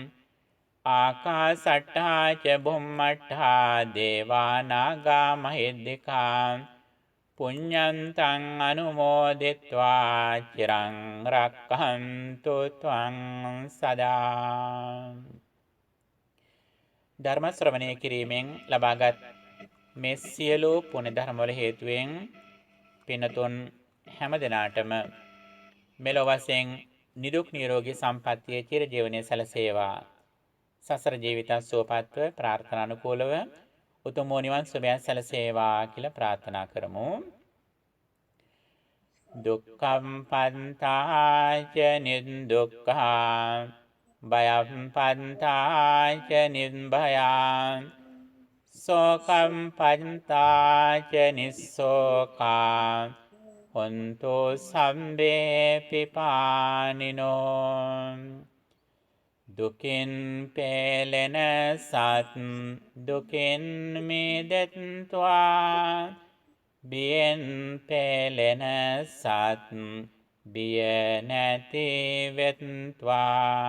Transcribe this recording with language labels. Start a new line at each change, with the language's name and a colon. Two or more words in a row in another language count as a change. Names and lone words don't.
Pali: ආකාසට්ටා ච බුම්මට්ටා දේවා නාග මහිද්దికා පුඤ්ඤන්තං අනුමෝදිත්වා චිරං රක්ඛන්තු ත්වං සදා.
Sinhala: ධර්ම ශ්‍රවණය කිරීමෙන් ලබාගත් මේ සියලු පුණ්‍ය ධර්ම වල හේතුවෙන් පින්තුන් හැම දිනාටම මෙලොව වශයෙන් නිදුක් නිරෝගී සම්පන්නිය චිර ජීවනයේ සැලසේවා. සසර ජීවිත සුවපත්ව ප්‍රාර්ථනානුකූලව උතුම් නිවන් සුවය සැලසේවා කියලා ප්‍රාර්ථනා කරමු.
Pali: දුක්ඛම් පන්තාච නිදුක්ඛා භයම් පන්තාච නිබ්භයං සෝකම් පන්තාච නිස්සෝකා හොන්තු සම්බේ පිපානිනෝ.
Sinhala: දුකින් පෙළෙන සත් දුකින් මිදෙත්වා බියෙන් පෙළෙන සත් බිය නැති වෙත්වා.